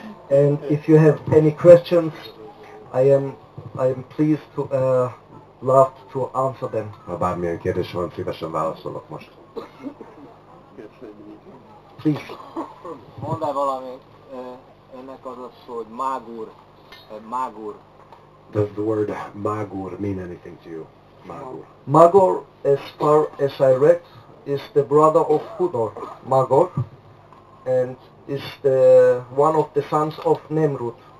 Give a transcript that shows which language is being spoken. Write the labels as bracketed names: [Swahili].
[English] And if you have any questions, I am pleased to love to answer them. [Hungarian] Ha bármilyen kérdés van, szívesen válaszolok most. [English] Please. [Hungarian] Mondd el valamit, ennek az a szó, hogy mágur, mágur. [English] Does the word magur mean anything to you? Magur. Magor, as far as I read, is the brother of Hudor, Magor, and is one of the sons of Nimrod.